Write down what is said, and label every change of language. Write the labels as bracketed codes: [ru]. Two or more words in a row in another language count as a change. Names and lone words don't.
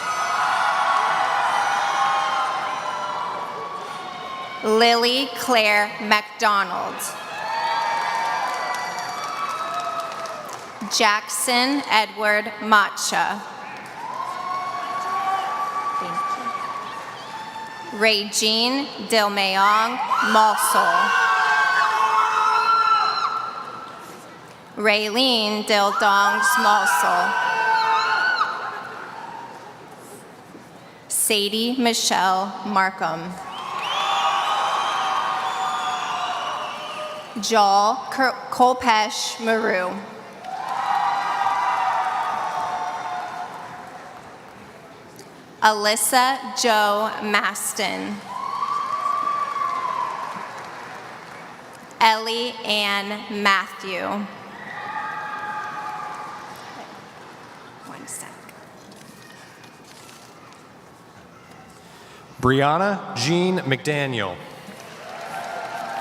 [en] Lily Claire McDonald. Jackson Edward Matcha. Thank you. Regine Dilmayong Malsol. Raylene Dildong Smallsol. Sadie Michelle Markham. Joel Kolpesh Maru. Alyssa Jo Maston. Ellie Ann Matthew. One sec. Brianna Jean McDaniel.